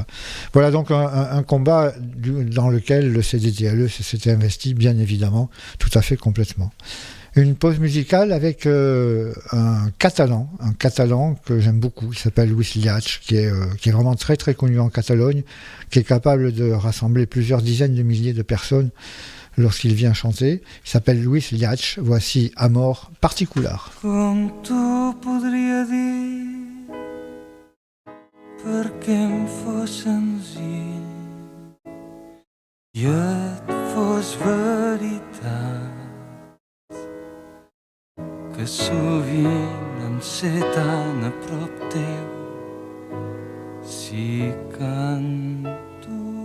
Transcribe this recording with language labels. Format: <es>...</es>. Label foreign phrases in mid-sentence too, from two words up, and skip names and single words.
<fr>Voilà donc un combat dans lequel le CDTLE s'était investi, bien évidemment, tout à fait complètement. Une pause musicale avec un catalan que j'aime beaucoup, il s'appelle Luis Llach, qui est vraiment très très connu en Catalogne, qui est capable de rassembler plusieurs dizaines de milliers de personnes lorsqu'il vient chanter. Il s'appelle Luis Llach, voici Amor Particular.</fr> <ca>Com tu podria dir perquè em fos senzill i et fos veritat que sovint em sé tan a prop teu si canto,</ca>